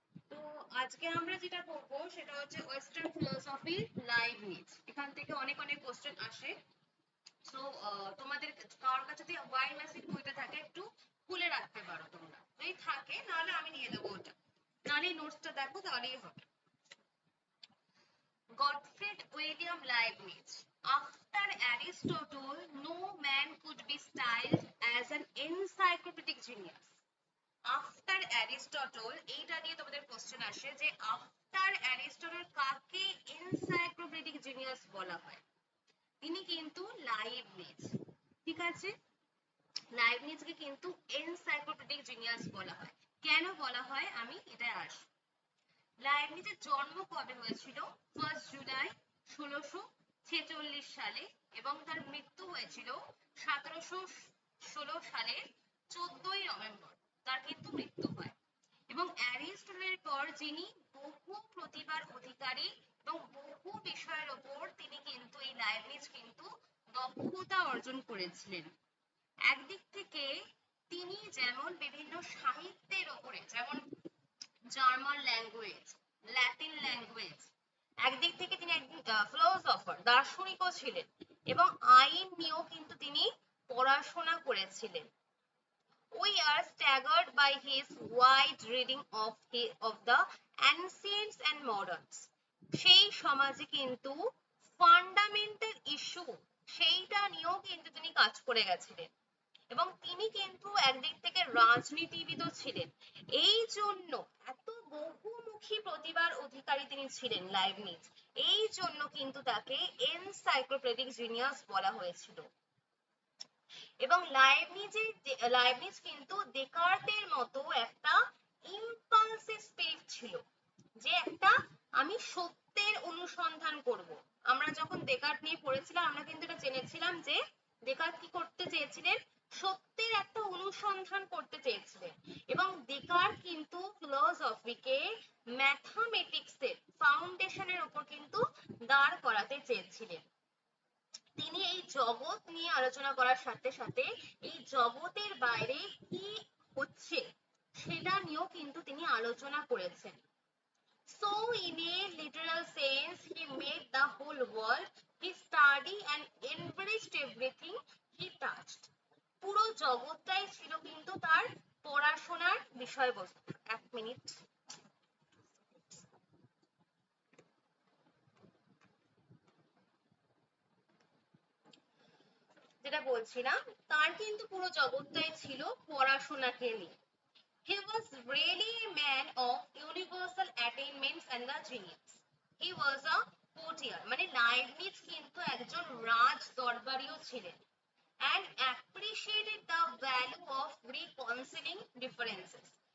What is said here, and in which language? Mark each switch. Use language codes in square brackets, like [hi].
[bn] তো আজকে আমরা যেটা করবো সেটা হচ্ছে ওয়েস্টার্ন ফিলোসফি লাইবনিজ। এখান থেকে অনেক অনেক কোশ্চেন আসে। সো তোমাদের কারোর কাছে যদি ওয়াই মেসেজ বইটা থাকে একটু খুলে রাখতে পারো তোমরা, যদি থাকে নাহলে আমি নিয়ে দেবো ওটা, নাহলে নোটসটা দেখো তাহলেই হবে। [en] Gottfried Wilhelm Leibniz. After Aristotle, no man could be styled as an encyclopedic genius. [bn] After Aristotle, এইটা নিয়ে তোমাদের কোশ্চেন আসে যে আফটার অ্যারিস্টটল কাকে এনসাইক্লোপিডিক জিনিয়াস বলা হয়। তিনি কিন্তু লাইবনিজ, ঠিক আছে, লাইবনিজকে কিন্তু এনসাইক্লোপিডিক জিনিয়াস বলা হয়। কেন বলা হয় আমি এটা আসি। লাইবনিজের জন্ম কবে হয়েছিল? 1 জুলাই 1646 সালে এবং তার মৃত্যু হয়েছিল 1716 সালের 14ই নভেম্বর। তার কিন্তু মৃত্যু হয়। এবং অ্যারিস্টটলের পর যিনি বহু প্রতিভার অধিকারী এবং বহু বিষয়ের ওপর তিনি কিন্তু এই লাইবনিজ কিন্তু দক্ষতা অর্জন করেছিলেন। একদিক থেকে তিনি যেমন বিভিন্ন সাহিত্যের ওপরে, যেমন জার্মান ল্যাঙ্গুয়েজ, ল্যাটিন ল্যাঙ্গুয়েজ, একদিক থেকে তিনি একদিন ফিলোসফার, দার্শনিকও ছিলেন এবং আইন নিয়েও কিন্তু তিনি পড়াশোনা করেছিলেন। [en] We are staggered by his wide reading of the ancients and moderns. [bn] সেই সমাজে কিন্তু ফান্ডামেন্টাল ইস্যু সেইটা নিয়েও কিন্তু তিনি কাজ করে গেছিলেন এবং তিনি কিন্তু একদিক থেকে রাজনীতিবিদও ছিলেন। এই জন্য এত বহুমুখী প্রতিভার অধিকারী তিনি ছিলেন লাইবনিজ, এই জন্য কিন্তু তাকে এনসাইক্লোপিডিক জিনিয়াস বলা হয়েছিল। এবং লাইবনিজ কিন্তু দেকার্তের মতো একটা ইম্পালসিভ স্পিরিট ছিল, যে একটা আমি সত্যের অনুসন্ধান করব। আমরা যখন দেকার্ত নিয়ে পড়েছিলাম আমরা কিন্তু এটা জেনেছিলাম যে দেকার্ত কি করতে চেয়েছিলেন, সত্যের একটা অনুসন্ধান করতে চেয়েছিলেন। এবং দেকার্ত কিন্তু ফিলোসফিকে ম্যাথামেটিক্সের ফাউন্ডেশনের উপর কিন্তু দাঁড় করাতে চেয়েছিলেন। তিনি এই জগৎ নিয়ে আলোচনা করার সাথে সাথে এই জগতের বাইরে কি হচ্ছে সেটা নিয়েও কিন্তু তিনি আলোচনা করেছেন। [en] So in a literal sense, he made the whole world. He studied and enriched everything he touched. [bn] পুরো জগৎটাই ছিল কিন্তু তার পড়াশোনার বিষয়বস্তু। এক মিনিট, যেটা বলছিলাম, তার কিন্তু পুরো জগৎটাই ছিল পড়াশোনাকে নিয়ে। [en] He was really a man of universal attainments and the genius. He was a courtier, [bn] মানে লাইবনিজ কিন্তু একজন রাজ দরবারিও ছিলেন [en] and appreciated the value of reconciling differences.